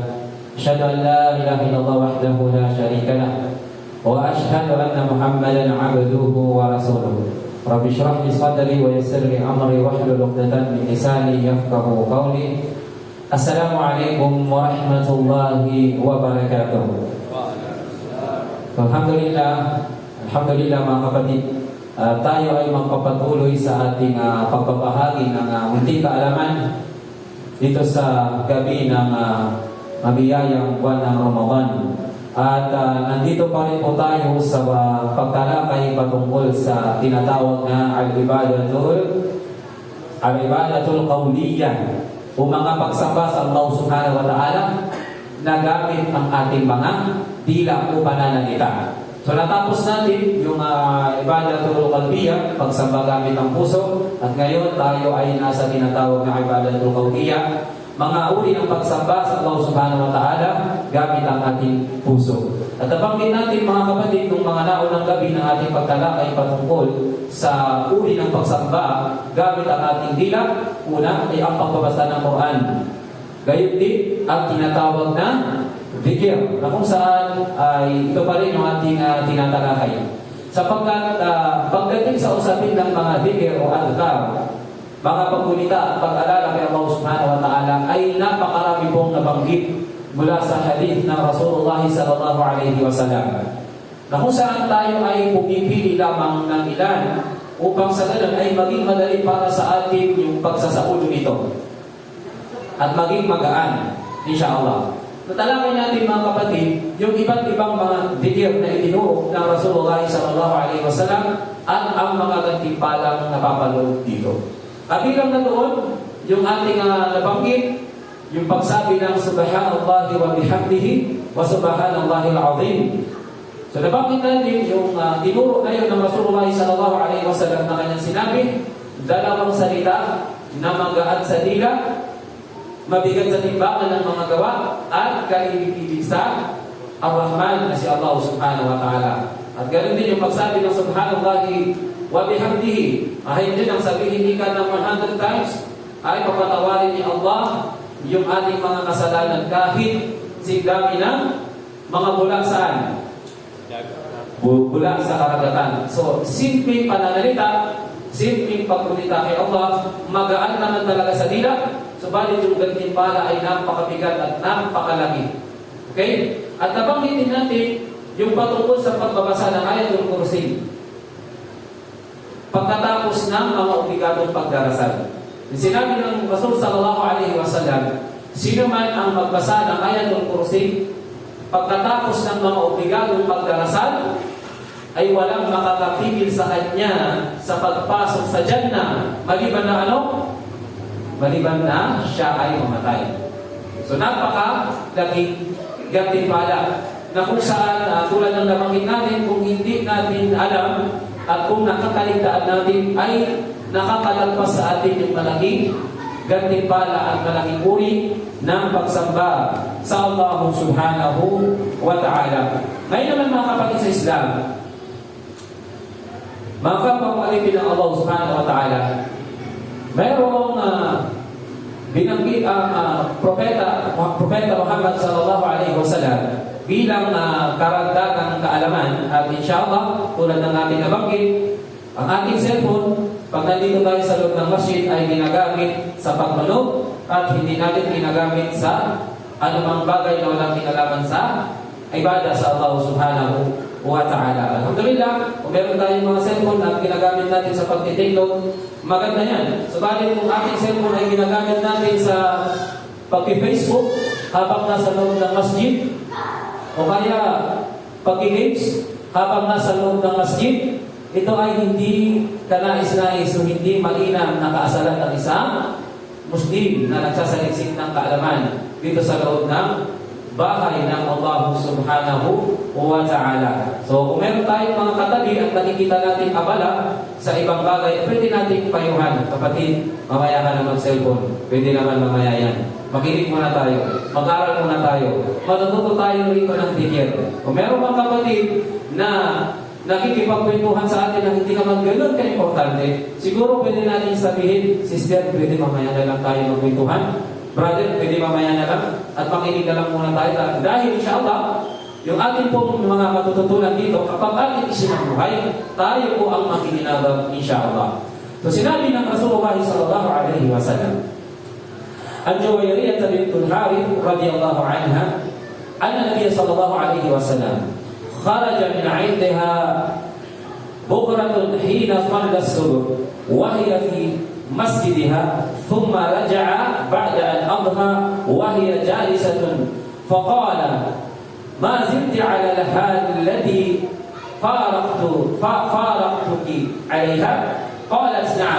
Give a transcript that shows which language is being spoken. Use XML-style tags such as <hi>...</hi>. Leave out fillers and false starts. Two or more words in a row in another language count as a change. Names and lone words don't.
<ar>أشهد أن لا إله إلا الله وحده لا شريك له وأشهد أن محمدا عبده ورسوله. رب اشرح لي صدري ويسر لي أمري واحلل عقدة من لساني يفقهوا قولي. السلام عليكم ورحمة الله وبركاته.</ar> <tl>Alhamdulillah mga kapatid, tayo ay magpapatuloy sa ating pagbabahagi ng munting kaalaman dito sa gabi ng mabiyayang buwan ng Ramadan. At nandito pa rin po tayo sa pagtalakay patungkol sa tinatawag na</tl> <ar>العبادات القولية</ar> <tl>o mga pagsamba sa</tl> <ar>الله سبحانه وتعالى</ar> <tl>na gamit ang ating mga dila o pananalita. So natapos natin yung</tl> <ar>العبادات القلبية,</ar> <tl>pagsamba gamit ang puso, at ngayon tayo ay nasa tinatawag na</tl> <ar>العبادات القولية,</ar> <tl>mga uri ng pagsamba sa</tl> <ar>الله سبحانه وتعالى</ar> <tl>gamit ang ating puso. At nabanggit natin mga kapatid nung mga naunang gabi ng ating pagtalakay patungkol sa uri ng pagsamba gamit ang ating dila. Una ay ang pagbabasa ng Quran. Gayon din ang tinatawag na dhikr, na kung saan ay ito pa rin yung ating tinatalakay. Sapagkat pagdating sa usapin ng mga dhikr o adhkar, mga paggunita at pag-alala kay</tl> <ar>الله سبحانه وتعالى</ar> <tl>ay napakarami pong nabanggit mula sa hadith ng</tl> <ar>رسول الله صلى الله عليه وسلم,</ar> <tl>na kung saan tayo ay pumipili lamang ng ilan upang sa ganun ay maging madali para sa atin yung pagsasaulo nito at maging magaan, insyaAllah. Natalakay natin mga kapatid yung iba't ibang mga dhikr na itinuro ng</tl> <ar>رسول الله صلى الله عليه وسلم</ar> <tl>at ang mga gantimpalang napapaloob dito. Kabilang na doon yung ating nabanggit, yung pagsabi ng</tl> <ar>سبحان الله وبحمده سبحان الله العظيم.</ar> <tl>So nabanggit natin yung tinuro na yun ng</tl> <ar>رسول الله صلى الله عليه وسلم</ar> <tl>na kanyang sinabi, dalawang salita na magaan sa dila, mabigat sa timbangan ng mga gawa, at kaibig-ibig sa Ar-Rahman na si</tl> <ar>الله سبحانه وتعالى.</ar> <tl>At ganoon din yung pagsabi ng</tl> <ar>سبحان الله وبحمده,</ar> <tl>ay din ang sabihin hindi ka ng 100 times, ay papatawarin ni Allah yung ating mga kasalanan kahit sigdami ng mga bula saan? Bula sa karagatan. So, simpleng pananalita, simpleng pagpunita kay Allah, magaan naman talaga sa dila, subalit yung gantimpala ay napakabigat at napakalaki. Okay? At nabanggitin natin yung patungkol sa pagbabasa ng Ayatul Kursi pagkatapos ng mga obligadong pagdarasal. Sinabi ng</tl> <ar>الرسول صلى الله عليه وسلم,</ar> <tl>sino man ang magbasa ng Ayatul Kursi pagkatapos ng mga obligadong pagdarasal ay walang makakapigil sa kanya sa pagpasok sa Jannah, maliban na ano? Maliban na siya ay mamatay. So napaka-laking gantimpala na kung saan tulad ng nabanggit natin, kung hindi natin alam at kung nakakaligtaan natin ay nakakalagpas sa atin yung malaking gantimpala at malaking uri ng pagsamba sa</tl> <ar>الله سبحانه وتعالى.</ar> <tl>Ngayon naman mga kapatid sa Islam, mga kapapalipin ng</tl> <ar>الله سبحانه وتعالى,</ar> <tl>mayroong binanggit ang Propeta Muhammad</tl> <ar>صلى الله عليه وسلم</ar> <tl>bilang karagdagang kaalaman. At insyaAllah, tulad ng ating nabanggit, ang ating cellphone, pag nandito tayo sa loob ng masjid, ay ginagamit sa pagmanood at hindi natin ginagamit sa anumang bagay na walang kinalaman sa ibadah sa</tl> <ar>الله سبحانه وتعالى.</ar> <tl>Alhamdulillah, kung meron tayong mga cellphone at ginagamit natin sa pag-</tl> <en>take note,</en> <tl>maganda yan. Subalit kung ating cellphone ay ginagamit natin sa pag-Facebook habang nasa loob ng masjid, o kaya pag-games habang nasa loob ng masjid, ito ay hindi kanais-nais o hindi mainam na kaasalan ng isang Muslim na nagsasaliksik ng kaalaman dito sa loob ng bahay ng</tl> <ar>الله سبحانه وتعالى.</ar> <tl>So kung meron tayong mga katabi at nakikita natin abala sa ibang bagay, pwede natin payuhan. Kapatid, mamaya ka na mag-cellphone. Pwede naman mamaya yan. Makinig muna tayo. Mag-aral muna tayo. Matututo tayo rito ng tigil. Kung meron mga kapatid na nakikipagkwentuhan sa atin na hindi naman ganun ka-importante, siguro pwede natin sabihin, sister, pwede mamaya na lang tayo magkwentuhan. Brother, pwede mamaya na lang at makinig na lang muna tayo. Dahil insyaAllah, yung ating pong mga matututunan dito, kapag ating isinabuhay, tayo po ang makikinabang insyaAllah. So sinabi ng</tl> <ar>رسول الله صلى الله عليه وسلم، جويرية بنت الحارث رضي الله عنها، أن النبي صلى الله عليه وسلم خرج من عندها بكرة حين صلى الصبح وهي في مسجدها ثم رجع بعد أن أضحى وهي جالسة فقال ما زلت على الحال التي فارقتك عليها قالت نعم.</ar>